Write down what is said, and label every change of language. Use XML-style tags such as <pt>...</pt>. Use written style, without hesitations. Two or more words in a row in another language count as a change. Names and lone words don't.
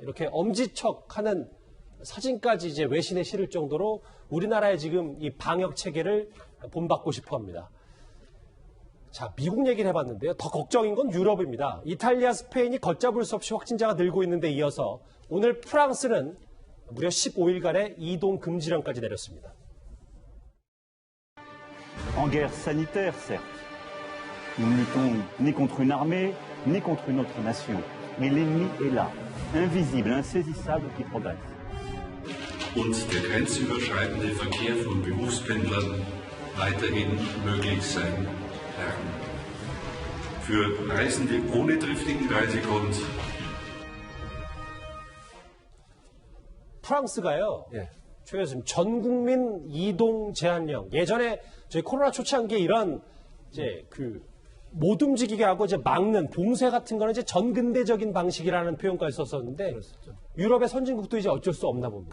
<ko>이렇게 엄지척하는 사진까지 이제 외신에 실을 정도로 우리나라의 지금 이 방역 체계를 본받고 싶어 합니다. 자, 미국 얘기를 해봤는데요. 더 걱정인 건 유럽입니다. 이탈리아, 스페인이 걷잡을 수 없이 확진자가 늘고 있는데 이어서 오늘 프랑스는 무려 15일간의 이동 금지령까지 내렸습니다.</ko> <fr>En guerre sanitaire, certes. Nous ne luttons ni contre une armée, ni contre une autre nation. Mais l'ennemi est là, invisible, insaisissable, qui progresse.</fr> <de>Und der grenzüberschreitende Verkehr von Berufspendlern weiterhin möglich sein werden. Für Reisende ohne triftigen Reisegrund</de> <ko>프랑스가요. 최 교수님, 전 국민 이동 제한령. 예전에 저희 코로나 초창기에 이런 이제 못 움직이게 하고 이제 막는 봉쇄 같은 거는 이제 전근대적인 방식이라는 표현까지 썼었는데 유럽의 선진국도 이제 어쩔 수 없나 봅니다.</ko>